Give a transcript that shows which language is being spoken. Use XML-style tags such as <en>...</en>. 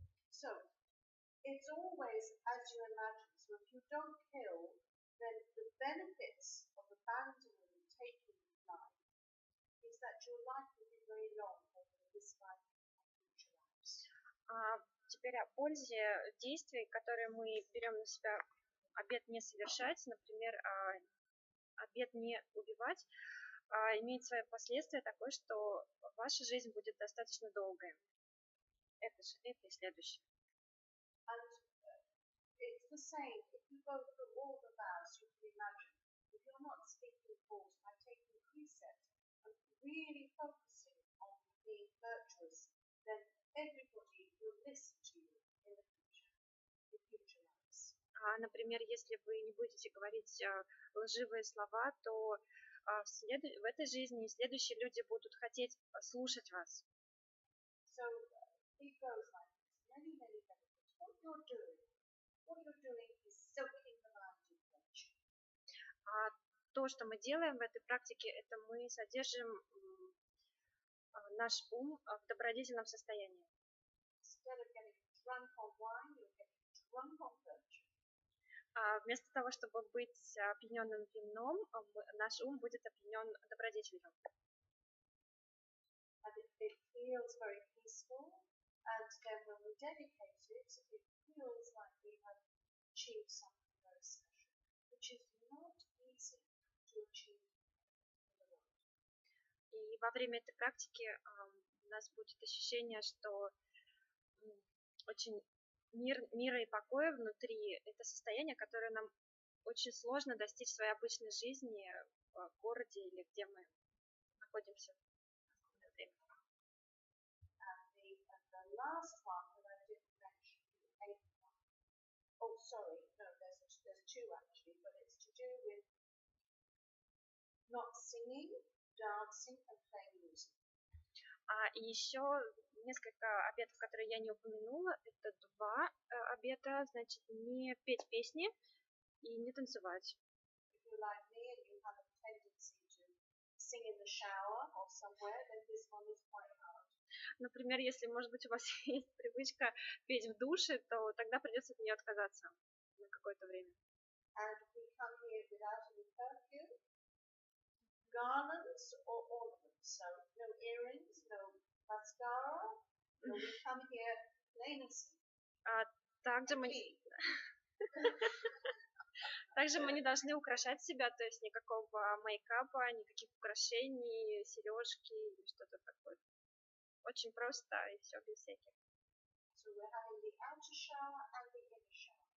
<en>So, it's always as you imagine. So if you don't kill, then the benefits of abandoning and taking life is that your life will be very long over this life and future lives.</en> <ru>Теперь о пользе действий, которые мы берем на себя, обет не совершать, например, обет не убивать, имеет свои последствия такое, что ваша жизнь будет достаточно долгой. Это и следующее.</ru> <en>It's the same. If you go through all the vows, you can imagine, if you're not skipping calls by taking precepts and really focusing on being virtuous, then everybody will listen to you in the future lives.</en> <ru>Например, если вы не будете говорить лживые слова, то в этой жизни и следующие люди будут хотеть слушать вас.</ru> <en>So it goes like this. Many benefits. What you're doing is soaking the mind in virtue.</en> <ru>То, что мы делаем в этой практике, это мы содержим наш ум в добродетельном состоянии.</ru> <en>Instead of getting drunk on wine, you're getting drunk on virtue.</en> <ru>Вместо того, чтобы быть опьяненным вином, наш ум будет опьянен добродетелью.</ru> <en>And it feels very peaceful, and then when we dedicate it, it feels like we have achieved something very special, which is not easy to achieve in the world.</en> <ru>И во время этой практики у нас будет ощущение, что очень мира и покоя внутри – это состояние, которое нам очень сложно достичь в своей обычной жизни в городе или где мы находимся. время.</ru> <en>And the last one that I didn't mention, the eighth one. Oh, sorry, no, there's two actually, but it's to do with not singing, dancing, and playing music.</en> <ru>И еще несколько обетов, которые я не упомянула, это 2 обета, значит, не петь песни и не танцевать.</ru> <en>If you're like me and you have a tendency to sing in the shower or somewhere, then this one is quite hard.</en> <ru>Например, если, может быть, у вас есть привычка петь в душе, то тогда придется от нее отказаться на какое-то время.</ru> <en>And we come here without any perfume, garlands, or ornaments. So no earrings, no mascara. No, we come here plain and simple.</en> <ru>Также мы не должны украшать себя, то есть никакого мейкапа, никаких украшений, сережки или что-то такое. Очень просто и все без всяких.</ru> <en>So we're having the outer shower and the inner shower.</en>